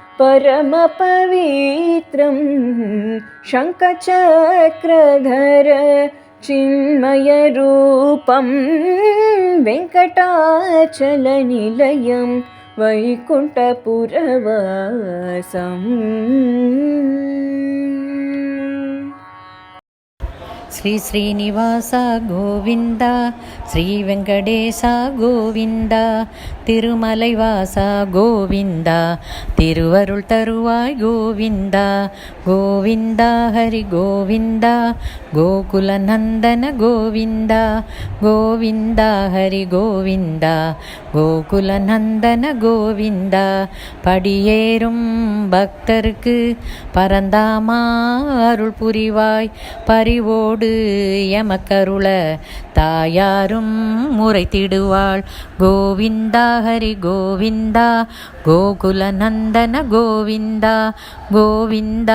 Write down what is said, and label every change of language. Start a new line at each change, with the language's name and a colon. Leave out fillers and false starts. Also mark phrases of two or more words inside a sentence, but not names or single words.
Sanskrit: परमपवित्रं शङ्खचक्रधर चिन्मयरूपं वेङ्कटाचलनिलयं वैकुण्ठपुरवासम्
Tamil: శ్రీ శ్రీనివాస గోవింద శ్రీ వెంకటేశ గోవింద తిరుమలైవాస గోవింద திருவருள் தருவாய் గోవింద గోవింద హరి గోవింద గోకుల నందన గోవింద గోవింద హరి గోవింద கோகுல நந்தன கோவிந்தா படியேறும் பக்தருக்கு பரந்தாமா அருள் புரிவாய் பரிவோடு எமக்கருள தாயாரும் முறைத்திடுவாள் கோவிந்தா ஹரி கோவிந்தா கோகுல நந்தன கோவிந்தா கோவிந்தா